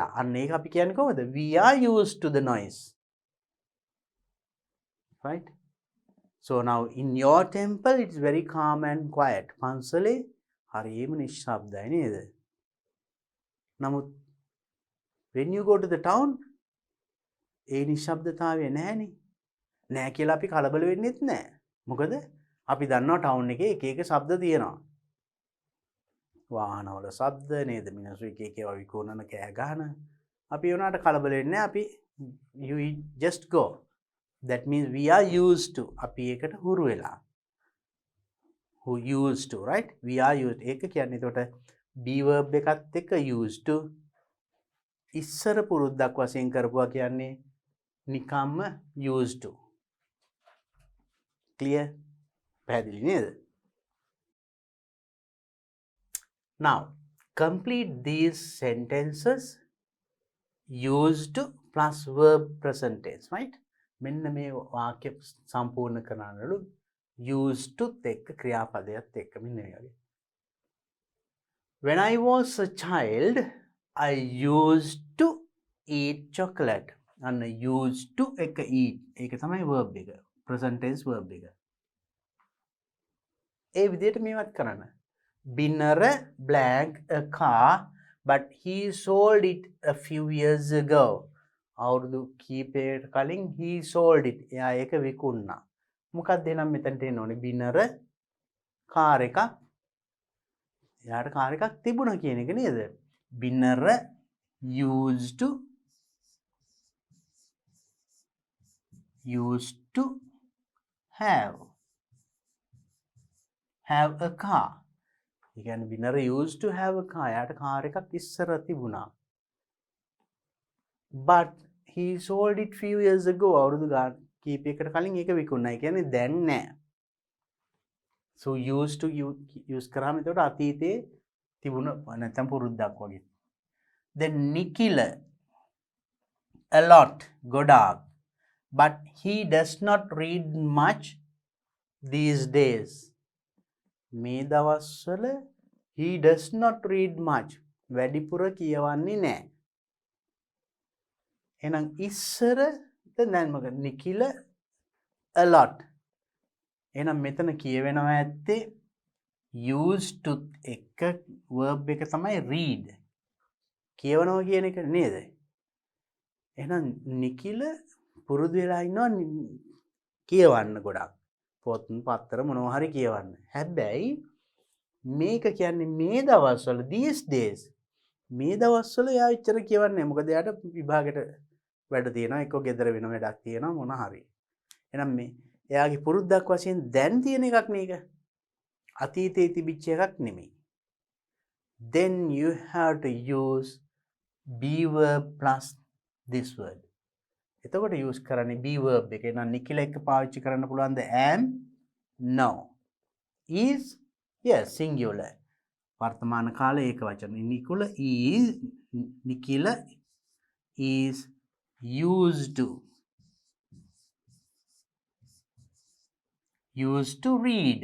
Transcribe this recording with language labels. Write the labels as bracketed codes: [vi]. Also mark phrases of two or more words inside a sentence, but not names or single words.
[si] අන්න ඒක අපි කියන්නේ කොහොමද? [en] We are used to the noise. Right? So now in your temple it's very calm and quiet. [si] පන්සලේ හරියම නිශ්ශබ්දයි නේද? නමුත් [en] when you go to the town [si] ඒ නිශ්ශබ්දතාවය නැහැනේ. නැහැ කියලා අපි කලබල වෙන්නෙත් නැහැ. මොකද අපි දන්නවා ටවුන් එකේ එක එක ශබ්ද තියෙනවා. වාහනවල ශබ්ද නේද? මිනිස්සු එක එක ඒවා විකුණන කෑ ගහන. අපි උනාට කලබල වෙන්නේ නැහැ. අපි [en] you just go. That means we are used to. [si] අපි ඒකට හුරු වෙලා. [en] Who used to, right? We are used. [si] ඒක කියන්නේ එතකොට [en] be verb [si] එකත් එක්ක [en] used to [si] ඉස්සර පුරුද්දක් වශයෙන් කරපුවා කියන්නේ නිකම්ම [en] used to. Clear? [si] පැහැදිලි නේද? [en] Now, complete these sentences used to plus verb present tense, right? [si] මෙන්න මේ වාක්‍ය සම්පූර්ණ කරනලු [en] used to [si] එක්ක ක්‍රියාපදයක් එක්ක මෙන්න මේ වගේ. [en] When I was a child, I used to eat chocolate. [si] අන්න [en] used to [si] එක eat. ඒක තමයි verb එක. [en] present tense verb [si] එක. ඒ විදිහට මේවත් කරන්න. [en] Binner blank a car, but he sold it a few years ago. [si] අවුරුදු කීපයකට කලින් [en] he sold it. [si] එයා ඒක විකුණා. මොකක්ද එහෙනම් මෙතනට එන්න ඕනේ? බිනර කාර් එකක්. එයාට කාර් එකක් තිබුණා කියන එක නේද? [en] බිනර used to have a car. [si] ඒ කියන්නේ [en] බිනර used to have a car. [si] එයාට කාර් එකක් ඉස්සර තිබුණා. [en] But he sold it few years ago. [si] අවුරුදු කීපයකට කලින් ඒක විකුණා. ඒ කියන්නේ දැන් නෑ. [en] So used to use [si] කරාම එතකොට අතීතයේ තිබුණ නැත්නම් පුරුද්දක් වගේ. [en] Then Nikila a lot ගොඩාක්. But he does not read much these days. [si] මේ දවස්වල [en] he does not read much. [si] වැඩිපුර කියවන්නේ නෑ. එහෙනම් ඉස්සර දැන් මොකද නිකිල [en] a lot. [si] එහෙනම් මෙතන කියවෙනවා ඇත්තේ [en] used to [si] එක verb එක තමයි read. කියවනවා කියන එක නේද? එහෙනම් නිකිල පුරුදු වෙලා ඉන්නවා කියවන්න ගොඩක්. පොත් පත්තර මොනවා හරි කියවන්න. හැබැයි මේක කියන්නේ මේ දවස්වල [en] these days [si] මේ දවස්වල එයා ඉච්චර කියවන්නේ නැහැ. මොකද එයාට විභාගෙට වැඩ තියෙනවා, එක්ක ගෙදර වෙන වැඩක් තියෙනවා මොන හරි. එහෙනම් මේ එයාගේ පුරුද්දක් වශයෙන් දැන් තියෙන එකක් මේක. අතීතයේ තිබිච්ච එකක් නෙමෙයි. [en] Then you have to use be verb plus this word. [si] එතකොට use කරන්නේ [en] be verb [si] එක. එහෙනම් නිකිල එක පාවිච්චි කරන්න පුළුවන්ද? [en] am, no. is, yes, singular. [si] වර්තමාන කාලේ ඒක වචන. නිකිල [en] is used to read.